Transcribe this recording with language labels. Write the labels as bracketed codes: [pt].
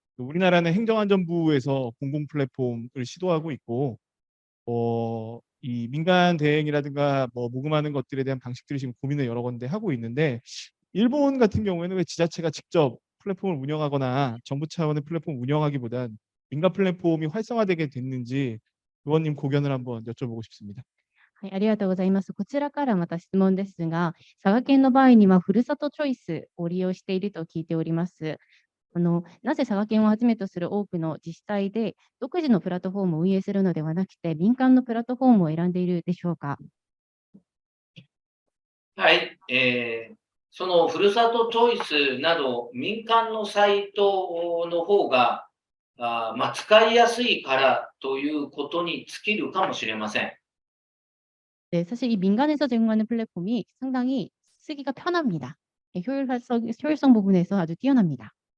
[ko] 우리나라는 행정안전부에서 공공 플랫폼을 시도하고 있고 이 민간 대행이라든가 뭐 모금하는 것들에 대한 방식들이 지금 고민을 여러 군데 하고 있는데 일본 같은 경우에는 왜 지자체가 직접 플랫폼을 운영하거나 정부 차원의 플랫폼 운영하기보단 민간 플랫폼이 활성화되게 됐는지 의원님 고견을 한번 여쭤보고 싶습니다. [ja] はい、ありがとうございます。こちらからまた質問ですが、佐賀県の場合にはふるさとチョイスを利用していると聞いております。なぜ佐賀県をはじめとする多くの自治体で独自のプラットフォームを運営するのではなくて、民間のプラットフォームを選んでいるでしょうか。はい、そのふるさとチョイスなど民間のサイトの方が使いやすいからということに尽きるかもしれません。 [ko] 네, 사실 이 민간에서 제공하는 플랫폼이 상당히 쓰기가 편합니다. 네, 효율성 부분에서 아주 뛰어납니다.